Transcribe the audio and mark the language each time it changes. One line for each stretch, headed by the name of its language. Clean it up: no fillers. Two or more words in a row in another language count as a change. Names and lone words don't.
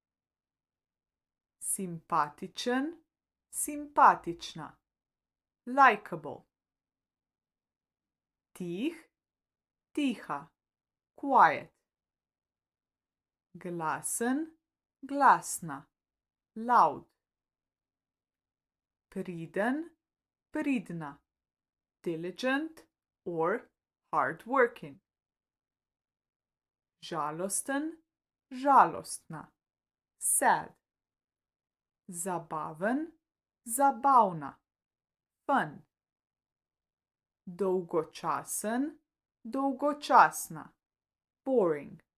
Slovenian: Simpatičen, simpatična, likable. Tih, tiha, quiet. Glasen, glasna, loud. Priden, pridna,
English: diligent or hardworking.
Slovenian: Žalosten, žalostna, sad. Zabaven, zabavna, fun. Dolgočasen, dolgočasna, boring.